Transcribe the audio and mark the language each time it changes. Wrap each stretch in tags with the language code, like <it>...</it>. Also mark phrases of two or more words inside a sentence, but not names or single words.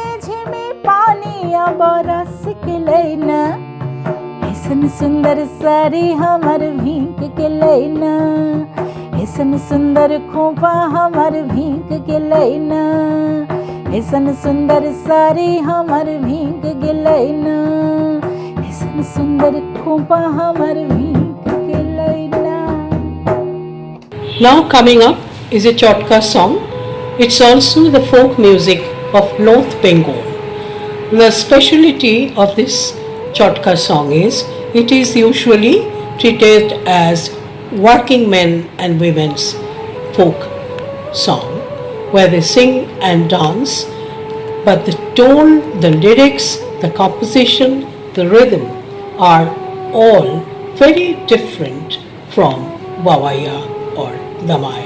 <mai>झिमी पानी बरस गेलै न ऐसन सुंदर सारी हमर भीग गेलै न ऐसन सुंदर खोपा हमर भीग गेलै न ऐसन सुंदर सारी हमर भीग गेलै न ऐसन सुंदर खोपा हमर भीग गेलै न</mai> <en>Now coming up is a Chotka song. It's also the folk music of North Bengal. The speciality of this Chotka song is it is usually treated as working men and women's folk song, where they sing and dance, but the tone, the lyrics, the composition, the rhythm are all very different from Wawaya or Ramayana.</en>